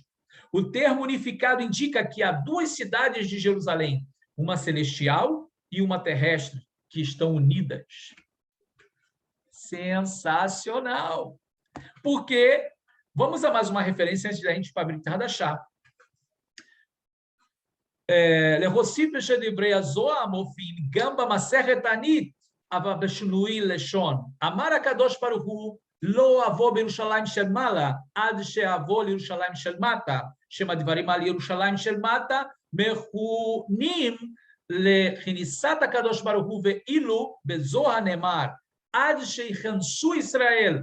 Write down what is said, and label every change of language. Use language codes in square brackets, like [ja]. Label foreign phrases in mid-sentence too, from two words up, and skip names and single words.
[pt] O termo unificado indica que há 2 cidades de Jerusalém, uma celestial e uma terrestre, que estão unidas. Sensacional! Porque, vamos a mais uma referência antes da gente ir para a Brit Hadashah. [he] להוסיף שדברי הזוהר מופיעים גם במסכת תענית, אבל בשינוי לשון. אמר הקדוש ברוך הוא, לא אבוא בירושלים של מעלה, עד שאבוא לירושלים של מטה, שם הדברים על ירושלים של מטה, מכונים לכניסת הקדוש ברוך הוא, ואילו בזוהר נאמר, עד שיכנסו ישראל.